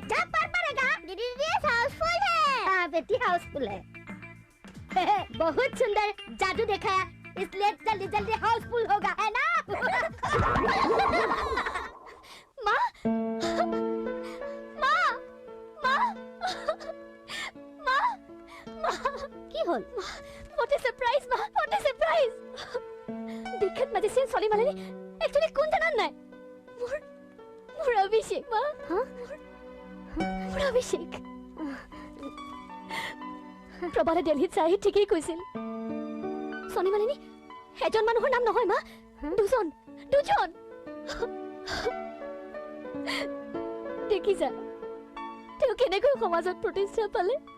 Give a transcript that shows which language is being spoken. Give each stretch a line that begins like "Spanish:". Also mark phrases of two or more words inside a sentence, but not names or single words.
Hindi: थप्पड़ मारेगा। दीदी हाउसफुल है। हाँ बेटी हाउसफुल है। बहुत सुंदर जादू देखा है इसलिए जल्दी जल्दी हाउसफुल होगा है ना? माँ माँ माँ माँ
Assamese: কি হল?
English: What a surprise মা, what a surprise!
Assamese: বিখ্যাত ম্যাজিশিয়ান সলি মালিনী একচুয়ালি কোন জানান নাই? মোৰ অভিষেক মা। মোৰ অভিষেক। প্ৰবালে দিল্লীত চাই ঠিকই কৈছিল। সনি মালিনী এজন মানুহৰ নাম নহয় মা, দুজন। দেখিছা তেওঁ কেনেকৈ সমাজত প্ৰতিষ্ঠা পালে?